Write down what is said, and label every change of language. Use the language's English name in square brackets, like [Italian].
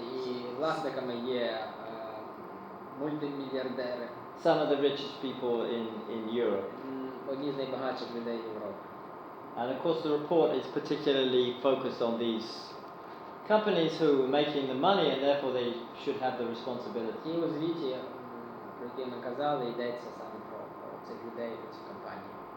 [Ukrainian] І власниками є мультимільярдери. [English] Some of the richest people in Europe. [Ukrainian] Одні з найбагатших людей Європи. [English] And of course the report is particularly focused on these companies who are making the money and therefore they should have the responsibility. [Ukrainian] І у звіті, про який ми казали, йдеться саме про цих людей, про ці компанії.